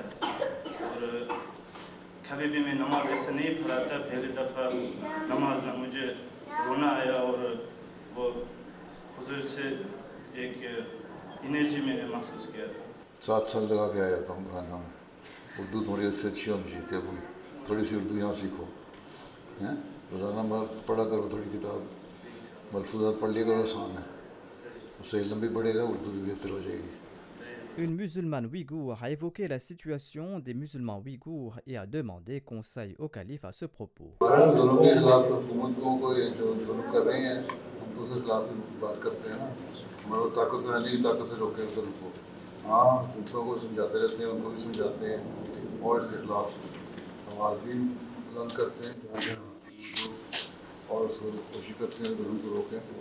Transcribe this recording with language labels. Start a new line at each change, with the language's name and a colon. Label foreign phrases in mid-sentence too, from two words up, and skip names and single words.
Urdu: اور کبھی بھی میں نماز ایسا نہیں پڑھا تھا، پہلی دفعہ نماز میں مجھے رونا آیا، اور وہ حضور سے ایک انرجی میں نے محسوس کیا تھا. 7 سال لگا کے آیا تھا ہوں گھانا میں۔ اردو تمہاری اس سے اچھی ہونی چاہیے، ابھی تھوڑی سی اردو یہاں سیکھو، ہیں روزانہ پڑھا کرو، تھوڑی کتاب ملفوظات پڑھ لیا کرو، آسان ہے، اس سے علم بھی بڑھے گا، اردو بھی بہتر ہو جائے گی.
French: Une musulmane ouïghour a évoqué la situation des musulmans ouïghours et a demandé conseil au calife à ce propos.
Urdu: بہرحال دونوں کے خلاف تو حکومتوں کو یہ جو ظلم کر رہی ہیں ہم تو اس کے خلاف بات کرتے ہیں نا، ہمارا طاقت تو ہے نہیں، طاقت سے روکے ظلم کو. ہاں، حکومتوں کو سمجھاتے رہتے ہیں، ان کو بھی سمجھاتے ہیں، اور اس کے خلاف آواز بھی بلند کرتے ہیں جہاں جہاں، اور اس کو کوشش کرتے ہیں ظلم کو روکیں.